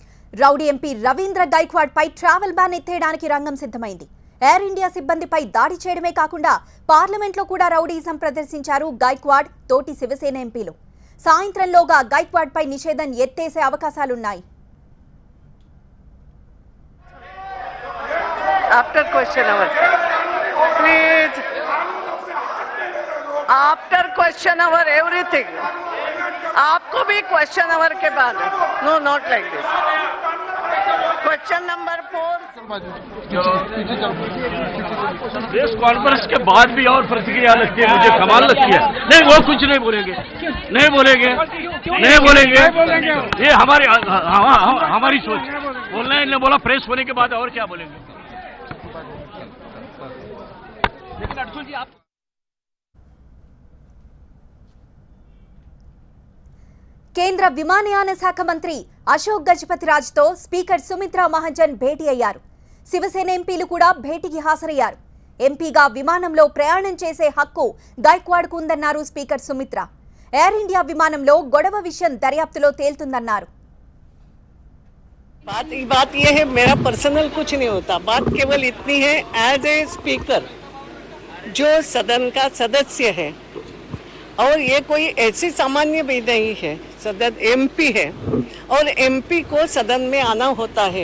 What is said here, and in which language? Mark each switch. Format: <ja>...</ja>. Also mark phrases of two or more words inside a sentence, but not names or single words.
<te>రౌడీ ఎంపీ రవీంద్ర గైక్వాడ్ పై ట్రావెల్ బ్యాన్ ఎత్తేయడానికి రంగం సిద్ధమైంది. ఎయిర్ ఇండియా సిబ్బందిపై దాడి చేయడమే కాకుండా పార్లమెంట్లో కూడా రౌడీయిజం ప్రదర్శించారు గైక్వాడ్ తోటి శివసేన ఎంపీలు. సాయంత్రంలోగా గైక్వాడ్ పై నిషేధం ఎత్తేసే అవకాశాలున్నాయి.</te> <en>After question hour, please. After question hour, everything.</en> <hi>आपको भी</hi> <en>question hour</en> <hi>के बाद.</hi> <en>No, not like this. question number</en> <hi>4.</hi> <en>press conference</en> <hi>के बाद भी और प्रतिक्रिया लगती है, मुझे कमाल लगती है. नहीं, वो कुछ नहीं बोलेंगे, नहीं बोलेंगे, नहीं बोलेंगे. ये हमारी सोच. बोलना है, इन्होंने बोला प्रेस होने के बाद और क्या बोलेंगे. लेकिन अर्जुन जी आप</hi> <te>కేంద్ర విమానయాన శాఖ మంత్రి అశోక్ గజపతిరాజ్తో స్పీకర్ సుమిత్రా మహాజన్ భేటీ అయ్యారు. శివసేన ఎంపీలు కూడా భేటీకి హాజరయ్యారు. ఎంపీగా విమానంలో ప్రయాణం చేసే హక్కు గైక్వాడ్కు ఉందన్నారు స్పీకర్ సుమిత్రా. ఎయిర్ ఇండియా విమానంలో గొడవ విషయం దర్యాప్తులో తేలుతుందన్నారు.</te> <hi>बात ये है, मेरा पर्सनल कुछ नहीं होता. बात केवल इतनी है,</hi> <en>as a speaker</en> <hi>जो सदन का सदस्य है, और ये कोई ऐसी सामान्य भी नहीं है, सदन एमपी है और एमपी को सदन में आना होता है.</hi>